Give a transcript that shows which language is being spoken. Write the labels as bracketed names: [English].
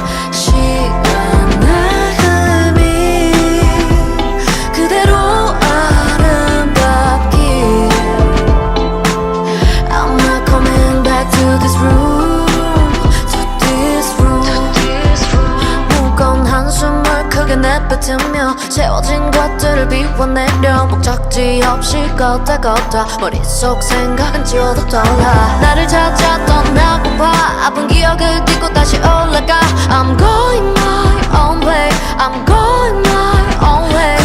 [Korean] 시간의 흐름이 그대로 아름답길. [English] I'm not coming back to this room, to this room. [Korean] 무거운 한숨을 크게 내뱉으며 채워진 것들을 비워내려. 목적지 없이 걷다 머릿속 생각은 지워도 떠올라. 나를 찾아 떠나고파. 아픈 기억을 딛고 다시 올라가. [English] I'm going my own way. I'm going my own way.